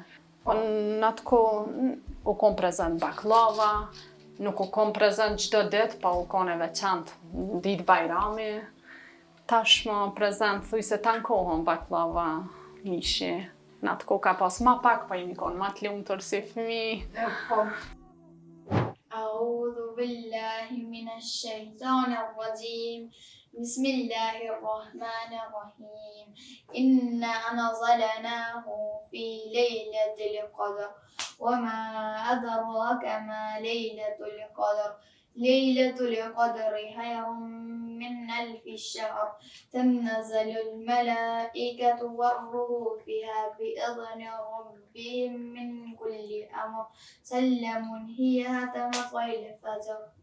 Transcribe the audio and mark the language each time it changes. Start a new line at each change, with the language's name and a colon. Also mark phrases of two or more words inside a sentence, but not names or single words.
Albanian: Po në atë kohë u kon prezent baklava, nuk u kon prezent çdo ditë, pa u kon e veçantë ditë Bajrami. Tashmë prezent thuj se tankohen baklava mishi. Në atë kohë ka pas ma pak, pa jemi kon ma të lumtur si fëmijë.
Arabic: أعوذ بالله من الشيطان الرجيم بسم الله الرحمن الرحيم إنا أنزلناه في ليلة القدر وما أدراك ما ليلة القدر ليلة القدر خير من 1000 شهر تنزل الملائكة والروح فيها بإذن ربهم من كل أمر سلام هي حتى مطلع الفجر.